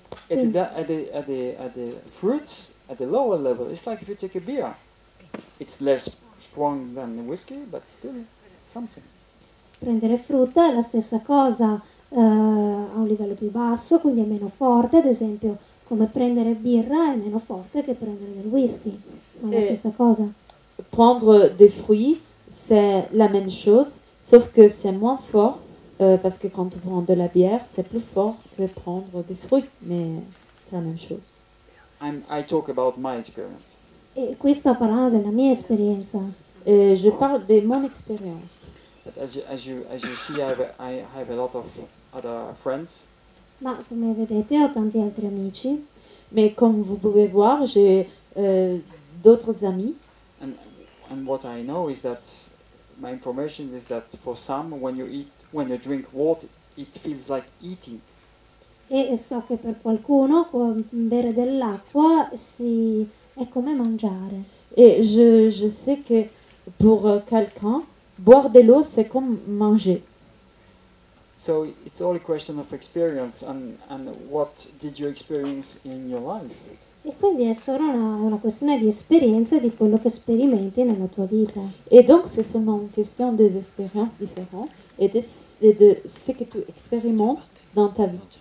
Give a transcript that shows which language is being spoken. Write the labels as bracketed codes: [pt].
[en] At the fruits, at the lower level, it's like if you take a beer. It's less strong than the whiskey, but still something. [it] Prendere frutta è la stessa cosa a un livello più basso, quindi è meno forte, ad esempio come prendere birra è meno forte che prendere del whisky, ma è la stessa cosa. [fr] Prendre des fruits, c'est la même chose, sauf que c'est moins fort, parce que quand on prend de la bière, c'est plus fort que prendre des fruits, mais c'est la même chose. [en] I talk about my experience. [it] E qui sto parlando della mia esperienza. [fr] Je parle de mon expérience. [en] But as you see, I have a lot of other friends. [it] Ma come vedete ho tanti altri amici. [fr] Mais comme vous pouvez voir, j'ai d'autres amis. [en] And what I know is that my information is that for some, when you drink water, it feels like eating. [it] E so che per qualcuno bere dell'acqua è come mangiare. [fr] Et je sais que pour quelqu'un, boire de l'eau, c'est comme manger. [en] So it's all a question of experience and what did you experience in your life? [it] E quindi è solo una questione di esperienza e di quello che sperimenti nella tua vita. [fr] Et donc, c'est seulement une question des expériences différentes et de ce que tu expérimentes dans ta vie.